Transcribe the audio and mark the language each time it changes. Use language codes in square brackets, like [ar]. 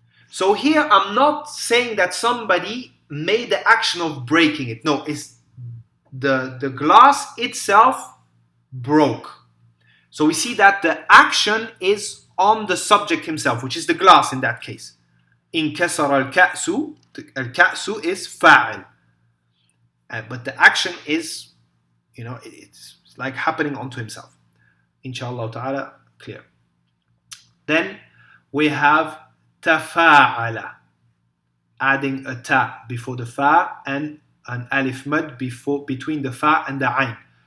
[en] So here I'm not saying that somebody made the action of breaking it. No, it's the glass itself broke. So we see that the action is on the subject himself, which is the glass in that case. [ar] انكسر الكأس. الكأس [en] is [ar] فاعل. [en] But the action is, it's like happening onto himself. Inshallah ta'ala, clear. Then we have تفاعل, adding a ta before the fa and an alif mad between the fa and the ayn.